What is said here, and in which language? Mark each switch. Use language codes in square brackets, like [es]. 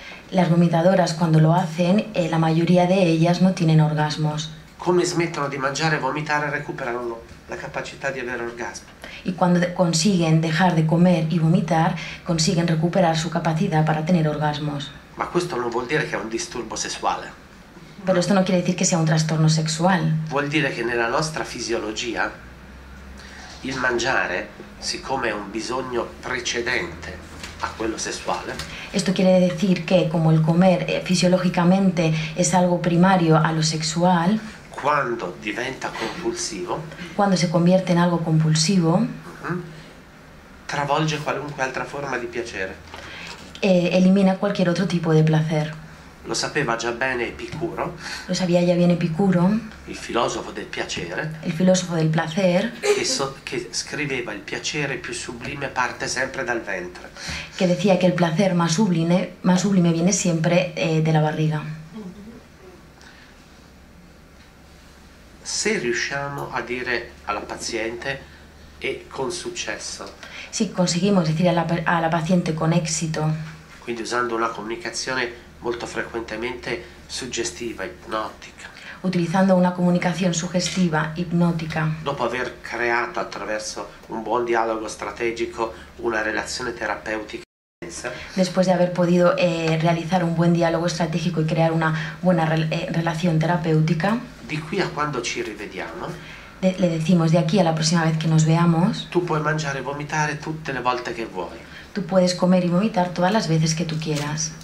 [es] Las vomitadoras, cuando lo hacen, la mayoría de ellas no tienen orgasmos. [it] Come smettono di mangiare e vomitare, recuperano la capacità di avere orgasmo. [es] Y cuando consiguen dejar de comer y vomitar, consiguen recuperar su capacidad para tener orgasmos. [it] Ma questo non vuol dire che è un disturbo sessuale. [es] Pero esto no quiere decir que sea un trastorno sexual. [it] Vuol dire che nella nostra fisiologia il mangiare, siccome è un bisogno precedente a quello sessuale, [es] Esto quiere decir que como el comer fisiológicamente es algo primario a lo sexual, [it] quando diventa compulsivo, [es] cuando se convierte en algo compulsivo, [it] travolge qualunque altra forma di piacere. [es] elimina cualquier otro tipo de placer. [it] Lo sapeva già bene Epicuro, [es] Lo sabía ya bien Epicuro, [it] il filosofo del piacere, [es] el filósofo del placer, [it] che scriveva il piacere più sublime parte sempre dal ventre. [es] que decía que el placer más sublime viene siempre de la barriga. [it] Se riusciamo a dire alla paziente e con successo, [es] Si conseguimos decir a la paciente con éxito, [it] quindi usando una comunicazione molto frequentemente suggestiva, ipnotica, [es] utilizando una comunicación sugestiva, hipnótica, [it] dopo aver creato attraverso un buon dialogo strategico una relazione terapeutica, [es] después de haber podido realizar un buen diálogo estratégico y crear una buena relación terapéutica, [it] di qui a quando ci rivediamo, [es] le decimos de aquí a la próxima vez que nos veamos, [it] tu puoi mangiare e vomitare tutte le volte che vuoi. [es] Tú puedes comer y vomitar todas las veces que tú quieras.